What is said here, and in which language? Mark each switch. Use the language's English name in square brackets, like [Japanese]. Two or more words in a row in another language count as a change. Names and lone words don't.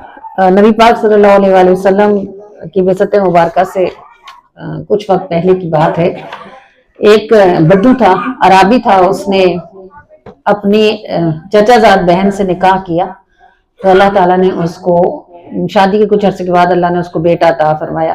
[Urdu] نبی پاک [Arabic] صلى الله عليه وسلم [Urdu] کی بعثت مبارک سے کچھ وقت پہلے کی بات ہے. ایک بدو تھا، عربی تھا، اسنے اپنی چچازاد بہن سے نکاح کیا تو اللہ تعالیٰ نے اسکو شادی کے کچھ عرصے کے بعد اللہ نے اسکو بیٹا عطا فرمایا.